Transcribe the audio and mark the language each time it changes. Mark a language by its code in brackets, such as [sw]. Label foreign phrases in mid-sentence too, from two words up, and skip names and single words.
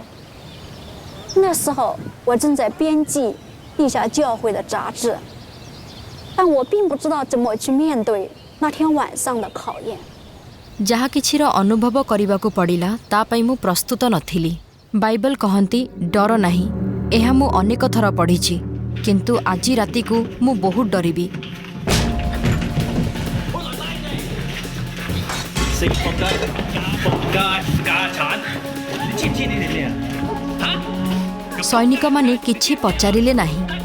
[zh] 那时候我正在编辑地下教会的杂志，但我并不知道怎么去面对那天晚上的考验。 [or] ଯାହା କିଛିର ଅନୁଭବ କରିବାକୁ ପଡ଼ିଲା ତା ପାଇଁ ମୁଁ ପ୍ରସ୍ତୁତ ନଥିଲି। ବାଇବଲ କହନ୍ତି ଡର ନାହିଁ, ଏହା ମୁଁ ଅନେକ ଥର ପଢ଼ିଛି, କିନ୍ତୁ ଆଜି ରାତି କୁ ମୁଁ ବହୁତ ଡରିବି। ସୈନିକ ମାନେ କିଛି ପଚାରିଲେ ନାହିଁ।